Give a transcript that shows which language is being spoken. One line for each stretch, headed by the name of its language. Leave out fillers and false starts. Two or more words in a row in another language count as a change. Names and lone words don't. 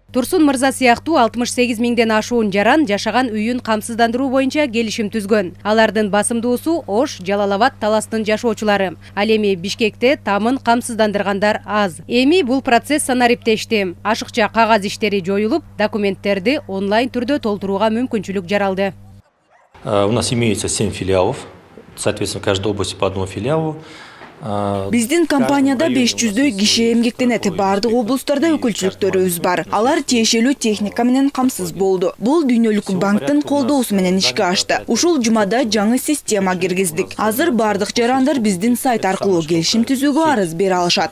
Kyrgyz: Турсун мырза сыяктуу 68 миңден ашуун жаран жашаган үйүн камсыздандыруу боюнча келишим түзгөн. Алардын басымдуусу Ош, Жалал-Абад таластын жашоочулары. Ал эми Бишкекте тамын камсыздандыргандар аз. Эми бул процесс санариптешти. Ашыкча кагаз иштери жоюлуп, документтерди онлайн түрдө толтурууга мүмкүнчүлүк жаралды.
Russian: У нас имеется 7 филиалов, соответственно, в каждой области по одному филиалу.
Kyrgyz: Биздин компанияда 500дөй киши эмгектенет. Бардык облустарда өкүлчүлүктөрүбүз бар. Алар тиешелүү техника менен камсыз болду. Бул дүйнөлүк банктын колдоосу менен ишке ашты. Ушул жумада жаңы система киргиздик. Азыр бардык жарандар биздин сайт аркылуу келишим түзүүгө арыз бере алышат.